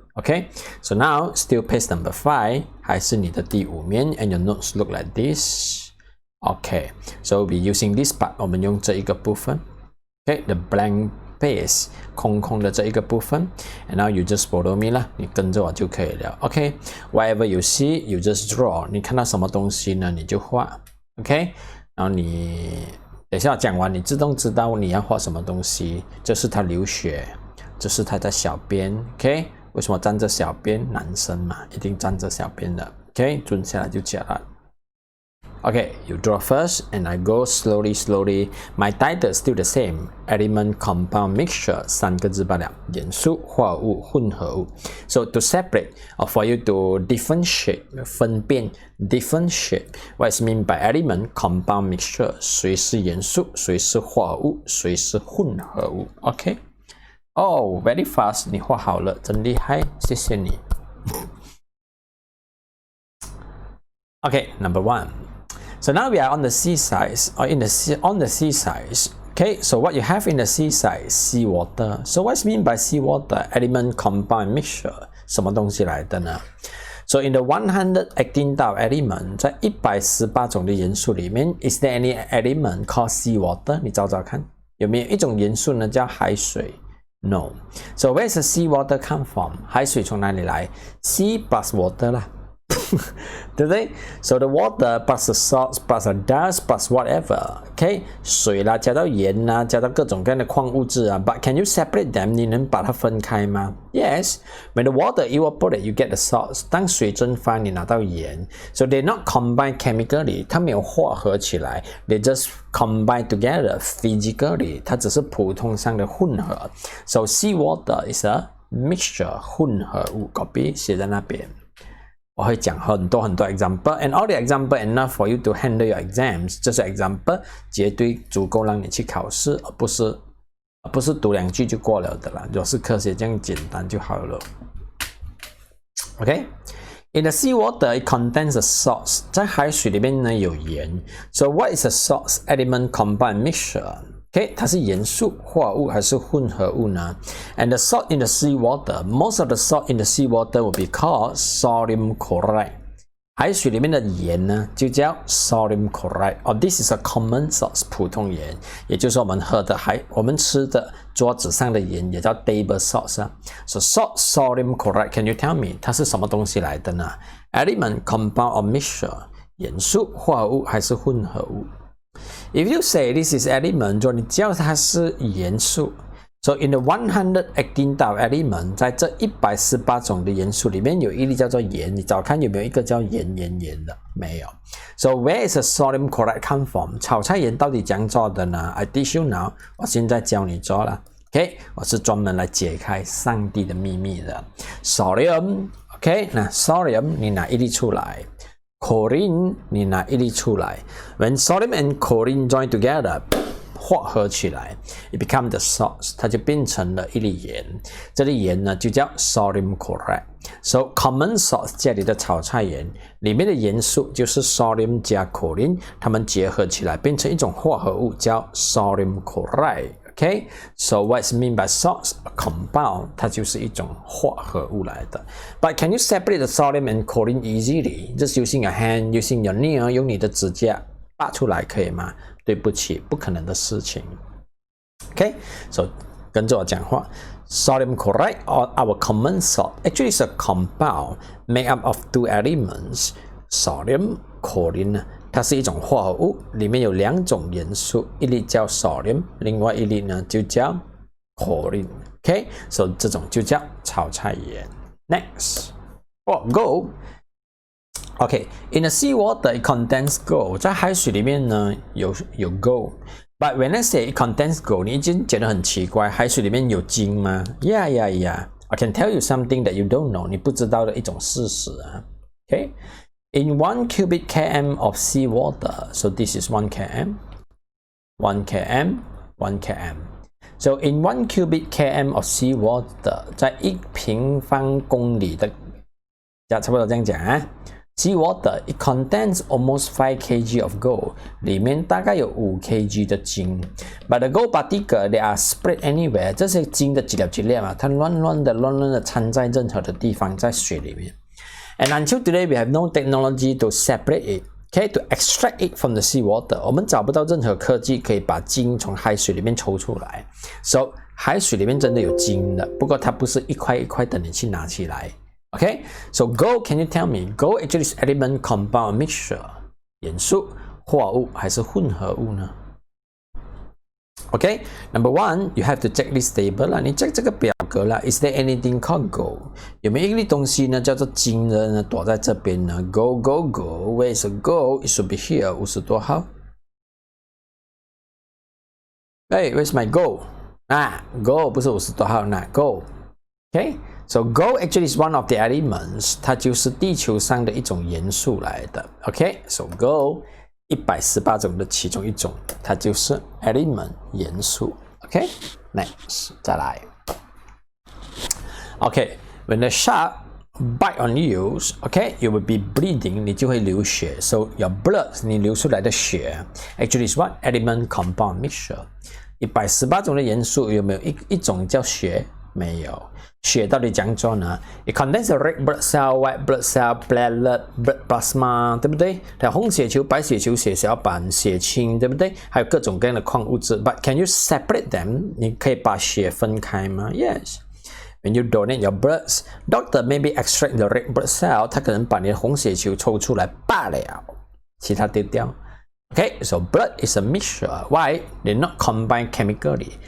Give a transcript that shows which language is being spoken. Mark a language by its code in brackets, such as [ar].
[en] Okay, so now still page number 5 [zh] 还是你的第5面 [en] and your notes look like this. Okay, so we'll be using this part. [zh] 我们用这一个部分 [en] Okay, the blank page [zh] 空空的这一个部分 [en] and now you just follow me [zh] 啦，你跟着我就可以了 [en] Okay, whatever you see, you just draw. [zh] 你看到什么东西呢，你就画 Okay, 然后你等一下讲完你自动知道你要画什么东西。这是他流血，这是他的小便 Okay, 为什么站着小便？男生嘛，一定站着小便的 Okay, 蹲下来就讲了。 [en] Okay, you draw first and I go slowly. My title is still the same. Element, compound, mixture. [zh] 3个字罢了。元素、化合物、混合物。 [en] So to separate or for you to differentiate, 分辨 differentiate. What is mean by element, compound, mixture? [zh] 谁是元素，谁是化合物，谁是混合物 Okay? [en] Oh, very fast. [zh] 你画好了，真厉害，谢谢你。 [en] Okay, number 1. So now we are on the seaside or on the seaside. Okay, so what you have in the seaside is seawater. So what's mean by seawater? Element, compound, mixture. [zh] 什么东西来的呢？ [en] So in the 118 道 element, [zh] 在118种的元素里面 [en] is there any element called seawater? [zh] 你找找看，有没有一种元素呢叫海水？ [en] No. So where does the seawater come from? [zh] 海水从哪里来？ [en] Sea plus water [zh] 啦。对不对 [en] So the water plus the salts plus the dust plus whatever, okay? [zh] 水啦，加到盐啦，加到各种各样的矿物质啊。 [en] But can you separate them? [zh] 你能把它分开吗 Yes. [en] When the water evaporates, you get the salts. [zh] 当水蒸发，你拿到盐。 [en] So they're not combined chemically. [zh] 它没有化合起来。 [en] They just combine together physically. [zh] 它只是普通上的混合。 [en] So seawater is a mixture, 混合物。 Copy [zh] 写在那边。我会讲很多 [en] example and all the example enough for you to handle your exams. [zh] 这些 example 绝对足够让你去考试，而不是读2句就过了的啦。如果是科学这样简单就好了。 [en] Okay? In the seawater, it contains the salts. [zh] 在海水里面呢有盐。 [en] So what is a salts element compound mixture? Okay, [zh] 它是元素、化合物还是混合物呢 [en] And the salt in the seawater, most of the salt in the seawater will be called sodium chloride. [zh] 海水里面的盐呢就叫 sodium chloride. [en] Or this is a common salt, [zh] 普通盐，也就是我们吃的桌子上的盐也叫 [en] table salt 啊。 So salt, sodium chloride, can you tell me [zh] 它是什么东西来的呢 [en] Element, compound or mixture, [zh] 元素、化合物还是混合物 [en] If you say this is element, [zh] 你叫它是元素 [en] So in the 118 道 element, [zh] 在这118种的元素里面有一粒叫做盐，你找看有没有一个叫盐的？没有。 [en] So where is the sodium chloride come from? [zh] 炒菜盐到底怎样做的呢 [en] I teach you now. [zh] 我现在教你做了。Okay? 我是专门来解开上帝的秘密的。 [en] Sodium, okay? [zh] 那 sodium 你拿一粒出来。 Chlorine 你拿一粒出来 [en] When sodium and chlorine join together [zh] 化合起来 [en] It becomes the salts [zh] 它就变成了一粒盐这粒盐呢就叫 sodium chloride So common salts 家里的炒菜盐里面的元素就是 sodium 加 chlorine 它们结合起来变成一种化合物叫 sodium chloride [en] Okay, so what's mean by salts? A compound, [zh] 它就是一种化合物来的。 [en] But can you separate the sodium and chlorine easily? Just using your hand, using your nail, [zh] 用你的指甲拔出来可以吗？对不起，不可能的事情。 Okay, so 跟着我讲话。 [en] Sodium chloride or our common salt actually is a compound made up of 2 elements, sodium, chlorine. [zh] 它是一种化合物，里面有2种元素，一粒叫 sodium， 另外一粒呢就叫 chlorine. Okay, so 这种就叫炒菜盐。 [en] Next, gold. Okay, in the seawater it contains gold. [zh] 在海水里面呢有 gold. [en] But when I say it contains gold, [zh] 你已经觉得很奇怪，海水里面有金吗 ？Yeah. [en] I can tell you something that you don't know. [zh] 你不知道的一种事实啊。 [en] Okay. In 1 cubic km of seawater, so this is 1 km, 1 km, 1 km. So in 1 cubic km of seawater, [zh] 在1平方公里的，差不多这样讲啊。 [en] Seawater, it contains almost 5 kg of gold. [zh] 里面大概有5 kg 的金。 [en] But the gold particle, they are spread anywhere. [zh] 这些金的几粒啊，它乱乱的掺在任何的地方，在水里面。 [en] And until today, we have no technology to separate it, okay, to extract it from the seawater. [zh] 我们找不到任何科技可以把金从海水里面抽出来。 So 海水里面真的有金的，不过它不是一块一块等你去拿起来。 [en] Okay, so gold, can you tell me? Gold actually is element, compound, mixture. [zh] 元素、化物还是混合物呢？ [en] Okay, number 1, you have to check this table [zh] 啦，你 check 这个表格啦。 [en] Is there anything called gold? [zh] 有没有一粒东西呢，叫做金的呢，躲在这边呢 ？ [en] Gold, gold, gold. Where is the gold? It should be here. [zh] 50多号。 [en] Hey, where's my gold? [zh] 啊 ，gold 不是50多号，那 gold。 [en] Okay, so gold actually is one of the elements. [zh] 它就是地球上的一种元素来的。Okay, so gold 118种的其中一种，它就是 element 元素。 [en] Okay, next [zh] 再来。 [en] Okay, when the shark bite on you, okay, you will be bleeding. [zh] 你就会流血。 [en] So your blood [zh] 你流出来的血 [en] actually is what? Element, compound, mixture. [zh] 118种的元素有没有一种叫血？没有。 [en] 血到底怎样做呢 ？ It contains red blood cell, white blood cell, platelet, blood plasma，对不对？ [zh] 还有红血球、白血球、血小板、血清，对不对？还有各种各样的矿物质。 [en] But can you separate them？ [zh] 你可以把血分开吗 ？Yes. [en] When you donate your blood, doctor maybe extract the red blood cell， [zh] 他可能把你的红血球抽出来罢了，其他丢掉。 [en] Okay, so blood is a mixture. Why? They're not combined chemically.